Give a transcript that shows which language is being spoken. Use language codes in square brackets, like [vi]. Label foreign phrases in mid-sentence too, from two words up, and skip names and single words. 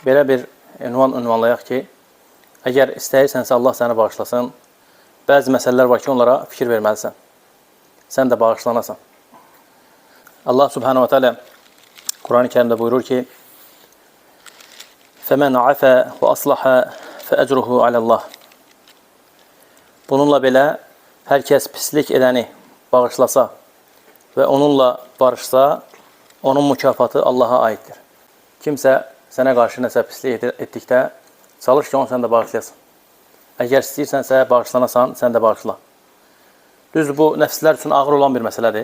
[az] belə bir ünvanlayaq ki, əgər istəyirsənsə Allah səni bağışlasın, bəzi məsələlər var ki, onlara fikir verməlisən. Sən də bağışlanasan. Allah subhanahu wa ta'ala Kur'an-ı Kerimdə buyurur ki, [ar] فَمَنْ عَفَى وَأَصْلَحَ فَأَجْرُهُ عَلَى اللّٰهِ. [az] Bununla belə, hər kəs pislik edəni bağışlasa və onunla barışsa, onun mükafatı Allaha aiddir. Kimsə sənə qarşı nəsə pislik etdikdə, çalış ki, onu sən də bağışlayasın. Əgər istəyirsənsə, bağışlanasan, sən də bağışla. Düz bu, nəfslər üçün ağır olan bir məsələdir.